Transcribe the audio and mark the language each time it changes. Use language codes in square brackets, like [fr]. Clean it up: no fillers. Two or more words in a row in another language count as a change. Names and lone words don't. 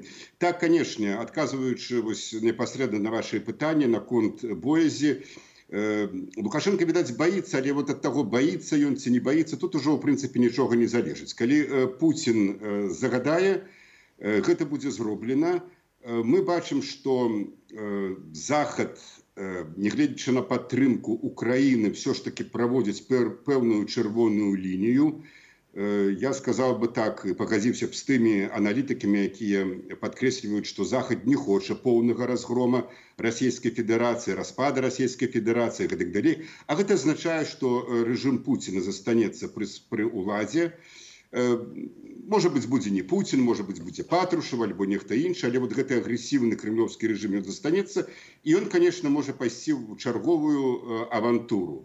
[be] Так, канешне, адказваючы непасрэдна на ваши пытанні наконт боязі, Лукашенко, відаць, баіцца, але вот ад таго, баіцца ён ці не баіцца, тут ужо, ў прынцыпе, нічога не залежыць. Калі Пуцін загадае, гэта будзе зроблена. Мы бачым, што Захад, нягледзячы на падтрымку Украіны, [ru] все ж таки [be] праводзіць пэўную чырвоную лінію. [ru] Я сказал бы так, и [be] пагадзіўся б з тымі аналітыкамі, якія падкрэсліваюць, што Захад не хоча поўнага разгрома Расійскай Федэрацыі, распада Расійскай Федэрацыі і гэтак далей. А гэта азначае, што рэжым Пуціна застанецца пры ўладзе. Можа быць, будзе не Пуцін, можа быць, будзе Патрушев, альбо нехта іншы, але вот гэты агрэсіўны кремлёвскі рэжым ён застанецца, і ён, конечно, можа пайсці ў чарговую авантуру.